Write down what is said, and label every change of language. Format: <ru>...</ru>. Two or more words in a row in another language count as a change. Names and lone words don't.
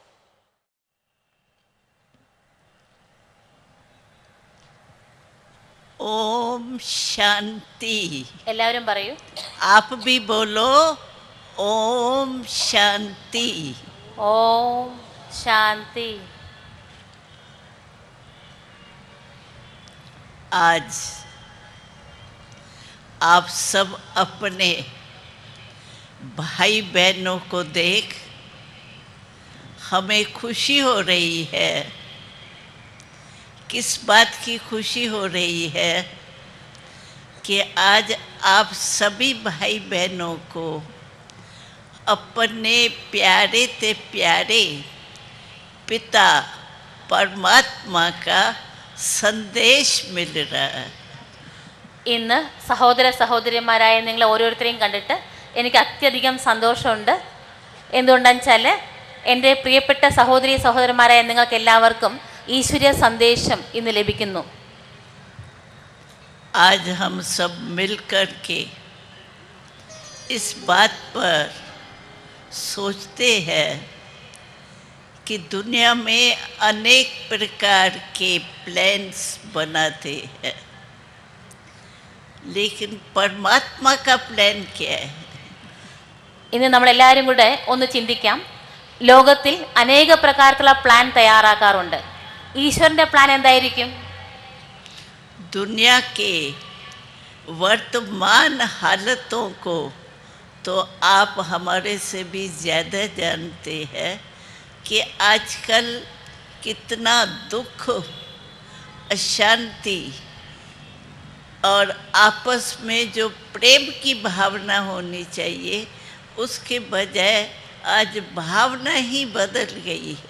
<ml>ഓം ശാന്തി. എല്ലാവരും പറയൂ.</ml> <hi>आप भी बोलो ओम शांति.</hi> <ml>ഓം ശാന്തി.</ml> <hi>आज आप सब अपने भाई बहनों को देख हमें खुशी हो रही है. किस बात की खुशी हो रही है कि आज आप सभी भाई बहनों को अपने प्यारे से प्यारे पिता परमात्मा का संदेश मिल रहा है.</hi> <ml>ഇന്ന് സഹോദര സഹോദരിമാരായ നിങ്ങൾ ഓരോരുത്തരെയും കണ്ടിട്ട് എനിക്ക് അത്യധികം സന്തോഷമുണ്ട്. എന്തുകൊണ്ടാണെന്ന് വെച്ചാൽ എൻ്റെ പ്രിയപ്പെട്ട സഹോദരി സഹോദരന്മാരായ നിങ്ങൾക്ക് എല്ലാവർക്കും ഈശ്വരീയ സന്ദേശം ഇന്ന് ലഭിക്കുന്നു.</ml> <hi>आज हम सब मिलकर के इस बात पर सोचते हैं कि दुनिया में अनेक प्रकार के प्लान्स बनाते हैं, लेकिन परमात्मा का प्लान क्या है?</hi> <ml>ഇന്ന് നമ്മളെല്ലാവരും കൂടെ ഒന്ന് ചിന്തിക്കാം. ലോകത്തിൽ അനേക പ്രകാരത്തിലുള്ള പ്ലാൻ തയ്യാറാക്കാറുണ്ട്. ഈശ്വരൻ്റെ പ്ലാൻ എന്തായിരിക്കും?</ml> <hi>दुनिया के वर्तमान हालतों को तो आप हमारे से भी ज़्यादा जानते हैं कि आजकल कितना दुख, अशांति और आपस में जो प्रेम की भावना होनी चाहिए उसके बजाय आज भावना ही बदल गई है.</hi>